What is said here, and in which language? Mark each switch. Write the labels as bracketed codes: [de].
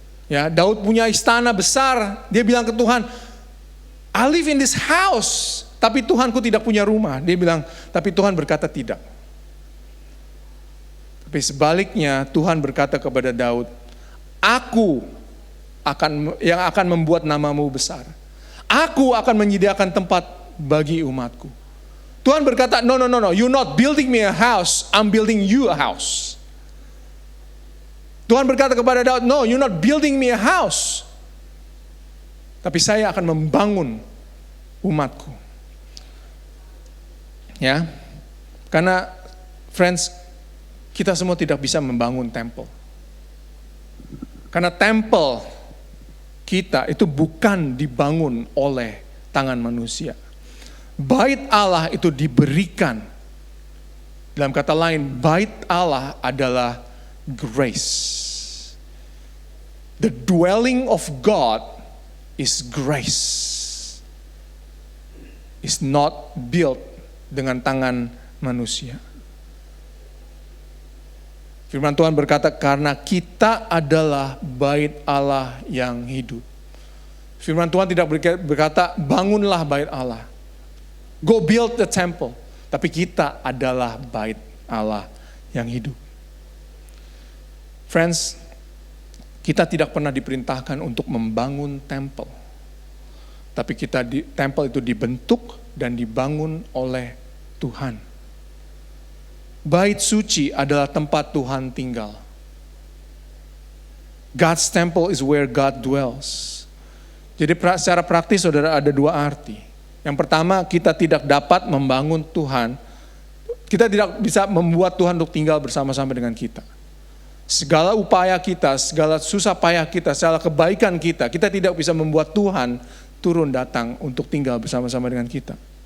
[id] Ya, Daud punya istana besar. Dia bilang ke Tuhan, [en] I live in this house. [id] Tapi Tuhanku tidak punya rumah. Dia bilang, tapi Tuhan berkata tidak. Tapi sebaliknya Tuhan berkata kepada Daud, Aku yang akan membuat namamu besar. Aku akan menyediakan tempat bagi umatku. Tuhan berkata, [en] no, you're not building me a house, I'm building you a house. [id] Tuhan berkata kepada Daud, [en] no, you're not building me a house. [id] Tapi saya akan membangun umatku. Ya, karena friends, kita semua tidak bisa membangun temple. Karena temple kita itu bukan dibangun oleh tangan manusia. Bait Allah itu diberikan. Dalam kata lain, bait Allah adalah grace. [en] The dwelling of God is grace. It's not built [id] dengan tangan manusia. Firman Tuhan berkata, karena kita adalah bait Allah yang hidup. Firman Tuhan tidak berkata, bangunlah bait Allah. [en] Go build the temple. [id] Tapi kita adalah bait Allah yang hidup. Friends, kita tidak pernah diperintahkan untuk membangun temple. Tapi temple itu dibentuk dan dibangun oleh Tuhan. Bait suci adalah tempat Tuhan tinggal. [en] God's temple is where God dwells. [id] Jadi secara praktis saudara ada dua arti. Yang pertama, kita tidak dapat membangun Tuhan. Kita tidak bisa membuat Tuhan untuk tinggal bersama-sama dengan kita. Segala upaya kita, segala susah payah kita, segala kebaikan kita tidak bisa membuat Tuhan turun datang untuk tinggal bersama-sama dengan kita.